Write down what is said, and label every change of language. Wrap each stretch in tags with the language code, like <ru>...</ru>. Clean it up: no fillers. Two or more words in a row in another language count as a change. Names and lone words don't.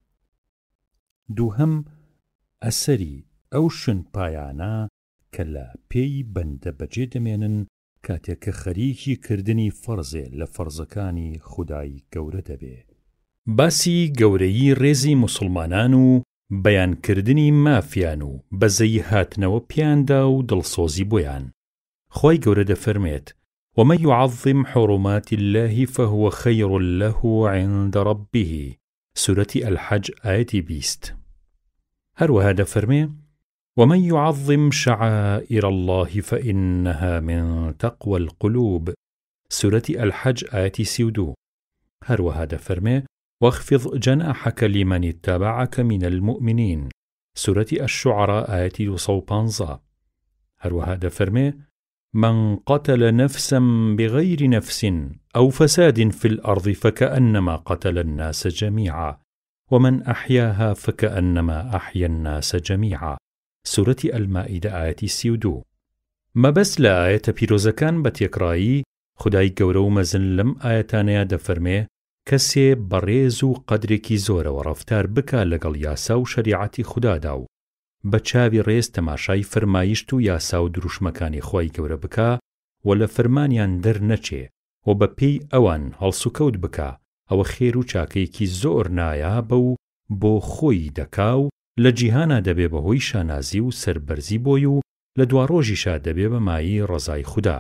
<ckb>دووهەم ئەسەری ئەو شوێن پایانە کە لە پێی بەندە بەجێ دەمێنن کاتێک کە خەریکی کردنی فەرزێ لە فەرزەکانی خودای گەورە دەبێ. باسی گەورەیی ڕێزی موسڵمانان و بەیانکردنی مافیان و بەزەی هاتنەوە پیاندا و دڵسۆزی بۆیان. خۆی گەورە دەفەرمێت</ckb> <ar>ومن يعظم حرمات الله فهو خير له عند ربه. سورة الحج آية 20.</ar> <ckb>هەروەها دەفەرمێ</ckb> <ar>ومن يعظم شعائر الله فإنها من تقوى القلوب. سورة الحج آية 32.</ar> <ckb>هەروەها دەفەرمێ</ckb> <ar>واخفض جناحك لمن اتبعك من المؤمنين. سورة الشعراء آية 215.</ar> <ckb>هەروەها دەفەرمێ</ckb> <ar>من قتل نفسا بغير نفس أو فساد في الأرض فكأنما قتل الناس جميعا ومن أحياها فكأنما أحيا الناس جميعا. سورة المائدة آية 32.</ar> <ckb>مەبەست لە ئاەتە پیرۆزەکان بە تێکڕایی خودای گەورە و مەزن لەم ئاەتانەیە دەفەرمێ کەسێ بەڕێز و قەدرێکی زۆرەوە ڕەفتار بکا لەگەڵ یاسا و شەریعەتی خودادا و بە چاوی ڕێز تەماشای فەرمایشت و یاسا و دروشمەکانی خۆی گەورە بکا و لە فەرمانیان دەرنەچێ و بە پێی ئەوان هەڵسوکەوت بکا ئەوە خێر و چاکەیەکی زۆر نایابە و بۆ خۆی دەکا و لە جیهانا دەبێ بەهۆی شانازی و سەربەرزی بۆی و لە دواڕۆژیشا دەبێ بە مایی ڕەزای خودا.</ckb>